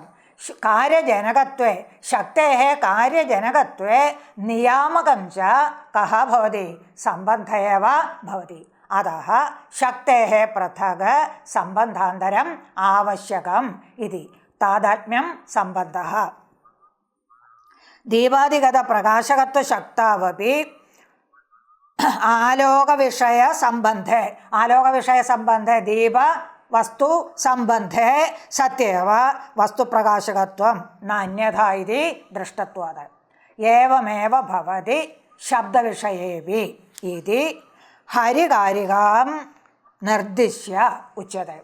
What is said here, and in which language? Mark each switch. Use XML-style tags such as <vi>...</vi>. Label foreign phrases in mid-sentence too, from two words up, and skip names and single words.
<sa>कार्यजनकत्वे शक्तेः कार्यजनकत्वे नियामकं च कः भवति, सम्बन्ध एव भवति. अतः शक्तेः पृथक् सम्बन्धान्तरम् आवश्यकम् इति तादात्म्यं सम्बन्धः. दीपादिगतप्रकाशकत्वशक्तावपि ആലോകവിഷയ സംബന്ധേ, ആലോകവിഷയ സംബന്ധേ ദീപ വസ്തു സംബന്ധേ സത്യേവ വസ്തുപ്രകാശകത്വം ന അന്യഥാ ഇതി ദൃഷ്ടത്വാത് ഏവമേവ ഭവതി ശബ്ദവിഷയേവി ഇതി ഹരികാരികാം നിർദ്ദിശ്യ ഉച്യത്തെ.</sa>